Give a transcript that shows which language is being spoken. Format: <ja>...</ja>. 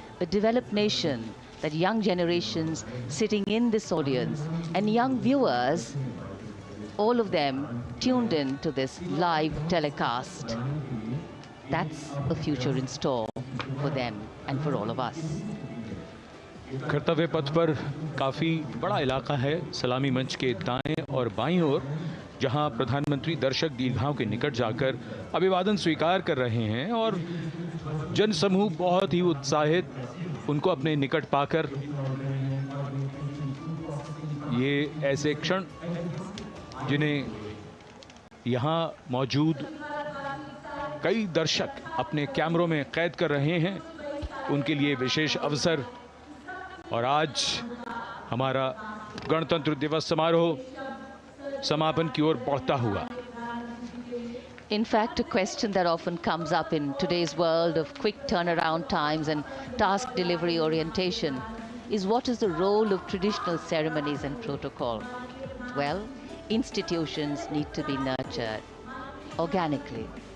<en>A developed nation that young generations sitting in this audience and young viewers, all of them tuned in to this live telecast. That's a future in store for them and for all of us.</en> <hi>कर्तव्य पथ पर काफ़ी बड़ा इलाका है, सलामी मंच के दाएं और बाईं ओर, जहां प्रधानमंत्री दर्शक दीर्घाओं के निकट जाकर अभिवादन स्वीकार कर रहे हैं और जनसमूह बहुत ही उत्साहित उनको अपने निकट पाकर। ये ऐसे क्षण जिन्हें यहाँ मौजूद कई दर्शक अपने कैमरों में कैद कर रहे हैं, उनके लिए विशेष अवसर। और आज हमारा गणतंत्र दिवस समारोह समापन की ओर बढ़ता हुआ।</hi> <en>In fact, a question that often comes up in today's world of quick turnaround times and task delivery orientation is, what is the role of traditional ceremonies and protocol? Well, institutions need to be nurtured organically.</en>